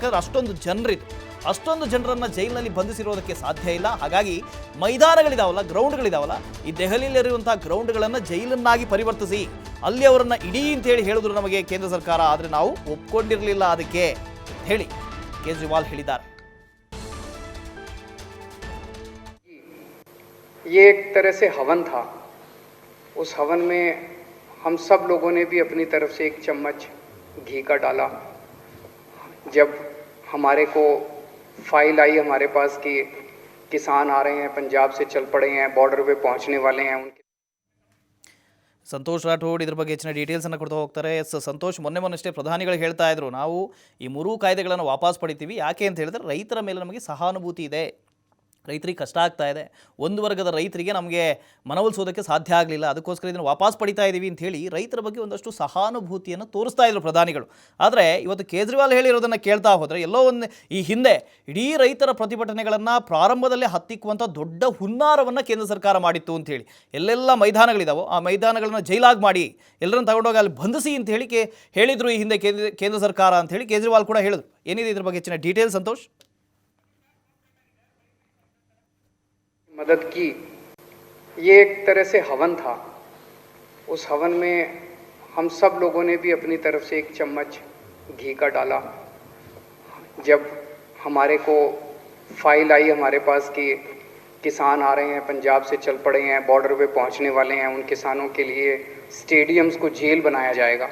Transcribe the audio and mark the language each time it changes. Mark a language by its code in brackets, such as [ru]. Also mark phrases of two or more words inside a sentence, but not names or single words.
[kn] ಯಾಕಂದ್ರೆ ಅಷ್ಟೊಂದು ಜನರನ್ನು ಜೈಲಿನಲ್ಲಿ ಬಂಧಿಸಿರೋದಕ್ಕೆ ಸಾಧ್ಯ ಇಲ್ಲ. ಹಾಗಾಗಿ ಮೈದಾನಗಳಿದಾವಲ್ಲ, ಗ್ರೌಂಡ್ಗಳಿದಾವಲ್ಲ, ಈ ದೆಹಲಿಯಲ್ಲಿರುವಂಥ ಗ್ರೌಂಡ್ಗಳನ್ನು ಜೈಲನ್ನಾಗಿ ಪರಿವರ್ತಿಸಿ ಅಲ್ಲಿ ಅವರನ್ನು ಇಡೀ ಅಂತೇಳಿ ಹೇಳಿದ್ರು ನಮಗೆ ಕೇಂದ್ರ ಸರ್ಕಾರ. ಆದರೆ ನಾವು ಒಪ್ಕೊಂಡಿರಲಿಲ್ಲ ಅದಕ್ಕೆ ಹೇಳಿ ಕೇಜ್ರಿವಾಲ್ ಹೇಳಿದ್ದಾರೆ. [hi] ये एक तरह से हवन था. उस हवन में हम सब लोगों ने भी अपनी तरफ से एक चम्मच घी का डाला. जब हमारे को फाइल आई हमारे पास कि किसान आ रहे हैं, पंजाब से चल पड़े हैं, बॉर्डर पे पहुंचने वाले हैं, उनके [kn] ಸಂತೋಷ್ ರಾಠೋಡ್ ಇದ್ರ ಬಗ್ಗೆ ಹೆಚ್ಚಿನ ಡೀಟೇಲ್ಸನ್ನು ಕೊಡ್ತಾ ಹೋಗ್ತಾರೆ. ಸಂತೋಷ್, ಮೊನ್ನೆಷ್ಟೇ ಪ್ರಧಾನಿಗಳು ಹೇಳ್ತಾ ಇದ್ರು, ನಾವು ಈ 3 ಕಾಯ್ದೆಗಳನ್ನು ವಾಪಸ್ ಪಡಿತೀವಿ. ಯಾಕೆ ಅಂತ ಹೇಳಿದ್ರೆ ರೈತರ ಮೇಲೆ ನಮಗೆ ಸಹಾನುಭೂತಿ ಇದೆ, ರೈತರಿಗೆ ಕಷ್ಟ ಆಗ್ತಾ ಇದೆ, ಒಂದು ವರ್ಗದ ರೈತರಿಗೆ ನಮಗೆ ಮನವೊಲಿಸೋದಕ್ಕೆ ಸಾಧ್ಯ ಆಗಲಿಲ್ಲ, ಅದಕ್ಕೋಸ್ಕರ ಇದನ್ನು ವಾಪಸ್ ಪಡಿತಾ ಇದ್ದೀವಿ ಅಂತ ಹೇಳಿ ರೈತರ ಬಗ್ಗೆ ಒಂದಷ್ಟು ಸಹಾನುಭೂತಿಯನ್ನು ತೋರಿಸ್ತಾ ಇದ್ರು ಪ್ರಧಾನಿಗಳು. ಆದರೆ ಇವತ್ತು ಕೇಜ್ರಿವಾಲ್ ಹೇಳಿರೋದನ್ನು ಕೇಳ್ತಾ ಹೋದರೆ ಎಲ್ಲೋ ಈ ಹಿಂದೆ ಇಡೀ ರೈತರ ಪ್ರತಿಭಟನೆಗಳನ್ನು ಪ್ರಾರಂಭದಲ್ಲೇ ಹತ್ತಿಕ್ಕುವಂಥ ದೊಡ್ಡ ಹುನ್ನಾರವನ್ನು ಕೇಂದ್ರ ಸರ್ಕಾರ ಮಾಡಿತ್ತು ಅಂತ ಹೇಳಿ, ಎಲ್ಲೆಲ್ಲ ಮೈದಾನಗಳಿದಾವೋ ಆ ಮೈದಾನಗಳನ್ನು ಜೈಲಾಗಿ ಮಾಡಿ ಎಲ್ಲರನ್ನು ತಗೊಂಡೋಗಿ ಅಲ್ಲಿ ಬಂಧಿಸಿ ಅಂತ ಹೇಳಿ ಹೇಳಿದರು ಈ ಹಿಂದೆ ಕೇಂದ್ರ ಸರ್ಕಾರ ಅಂತ ಹೇಳಿ ಕೇಜ್ರಿವಾಲ್ ಕೂಡ ಹೇಳಿದ್ರು. ಏನಿದೆ ಇದ್ರ ಬಗ್ಗೆ ಹೆಚ್ಚಿನ ಡೀಟೇಲ್ಸ್ ಸಂತೋಷ್? [hi] मदद की. ये एक तरह से हवन था. उस हवन में हम सब लोगों ने भी अपनी तरफ से एक चम्मच घी का डाला. जब हमारे को फाइल आई हमारे पास कि किसान आ रहे हैं, पंजाब से चल पड़े हैं, बॉर्डर पे पहुंचने वाले हैं, उन किसानों के लिए स्टेडियम्स को जेल बनाया जाएगा.